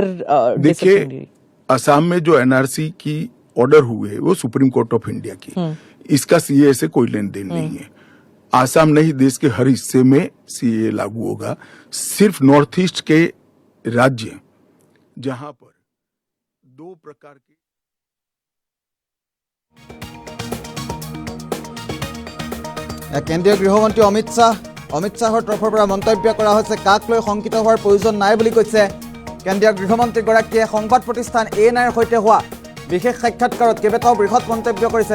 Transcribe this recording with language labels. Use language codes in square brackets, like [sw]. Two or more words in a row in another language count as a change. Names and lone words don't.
[hi] देखिए, असम में जो एनआरसी की ऑर्डर हुए वो सुप्रीम कोर्ट ऑफ इंडिया की, इसका सीए से कोई लेन देन नहीं है। आसाम नहीं, देश के हर हिस्से में सीए लागू होगा। सिर्फ नॉर्थ ईस्ट के राज्य जहां पर दो प्रकार के [as] কেন্দ্ৰীয় গৃহমন্ত্ৰী অমিত শ্বাহৰ তৰফৰ পৰা মন্তব্য কৰা হৈছে, কাক লৈ শংকিত হোৱাৰ প্ৰয়োজন নাই বুলি কৈছে কেন্দ্ৰীয় গৃহমন্ত্ৰীগৰাকীয়ে। সংবাদ প্ৰতিষ্ঠান ANIৰ সৈতে হোৱা বিশেষ সাক্ষাৎকাৰত কেইবাটাও বৃহৎ মন্তব্য কৰিছে।